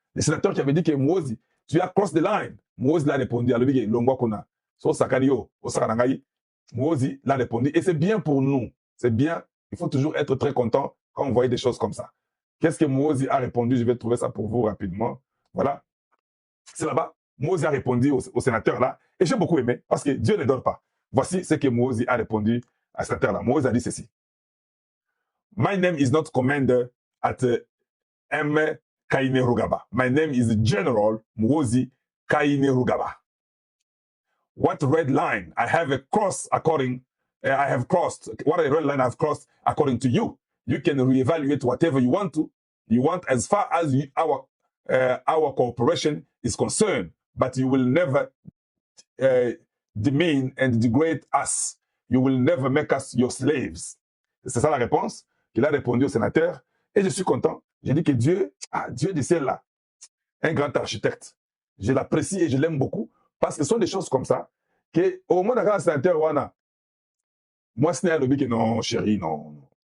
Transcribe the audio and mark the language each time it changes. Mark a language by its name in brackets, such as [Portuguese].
[French] Le sénateur qui avait dit que Mouozi, tu as [English] cross the line. [French] Mouozi l'a répondu à lui, Longwa Kona, so Sakario, au Sakarangaï. Mozi l'a répondu. Et c'est bien pour nous. C'est bien. Il faut toujours être très content quand on voit des choses comme ça. Qu'est-ce que Mozi a répondu? Je vais trouver ça pour vous rapidement. Voilà. C'est là-bas. Mozi a répondu au sénateur là. Et j'ai beaucoup aimé parce que Dieu ne donne pas. Voici ce que Mozi a répondu à ce sénateur là. Mozi a dit ceci. [English] My name is not commander at M. Kainerugaba. My name is General Mozi Kainerugaba. What red line I have crossed according, I have crossed, what a red line I've crossed according to you. You can reevaluate whatever you want as far as our cooperation is concerned, but you will never demean and degrade us. You will never make us your slaves. [French] C'est ça la réponse qu'il a répondu au sénateur. Et je suis content. J'ai dit que Dieu, Dieu du ciel là, un grand architecte. Je l'apprécie et je l'aime beaucoup parce que ce sont des choses comme ça que au moins dans le sénateur wana, moi ce n'est pas le but que non, chérie, non.